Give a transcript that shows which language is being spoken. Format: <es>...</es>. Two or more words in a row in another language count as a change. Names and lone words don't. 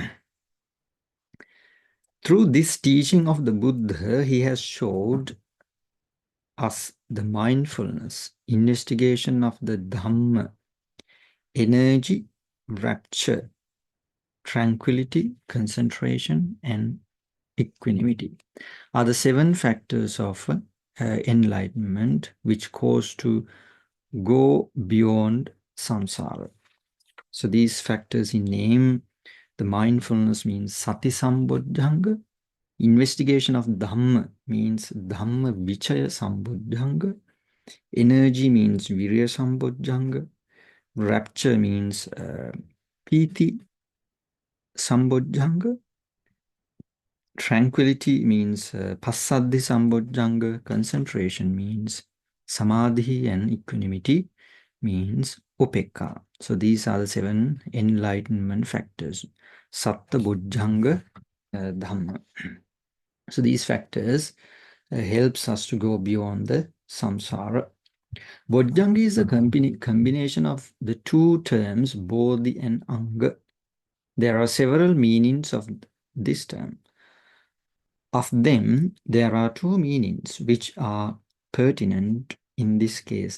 <en>Through this teaching of the Buddha, he has showed us the mindfulness, investigation of the Dhamma, energy, rapture, tranquility, concentration, and equanimity are the 7 factors of enlightenment which cause to go beyond samsara. So these factors in name, the mindfulness means sati sambodhanga, investigation of Dhamma means</en> <pi>Dhamma vichaya sambodhanga,</pi> <en>energy means</en> <pi>virya sambodhanga,</pi> <en>rapture means</en> <pi>piti sambodhanga,</pi> <en>tranquility means</en> <pi>passaddhi sambodhanga,</pi> <en>concentration means samadhi, and equanimity means upekka. So these are the 7 enlightenment factors.</en> <pi>Satta buddhanga dhamma.</pi> <en>So these factors helps us to go beyond the samsara. Bodhanga is a combination of the 2 terms, bodhi and anga. There are several meanings of this term. Of them, there are two meanings which are pertinent in this case.</en>